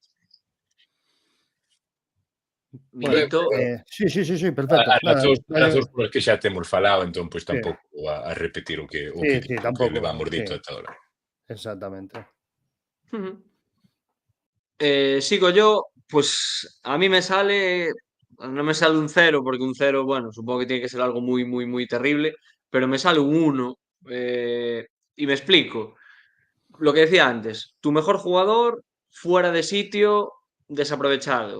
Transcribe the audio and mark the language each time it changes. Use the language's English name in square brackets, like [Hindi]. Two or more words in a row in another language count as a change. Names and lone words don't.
[Galician] Milito, Sí, perfecto. As Nada, razóns polas que xa temos falado, entón, pois sí, tampouco a repetir o que sí, tampouco, levamos sí, dito ata ahora. exactamente. [Spanish] sigo yo, pues a mí me sale, no me sale un 0, porque un 0, bueno, supongo que tiene que ser algo muy, muy, muy terrible, pero me sale un 1. Y me explico. Lo que decía antes, tu mejor jugador fuera de sitio, desaprovechado.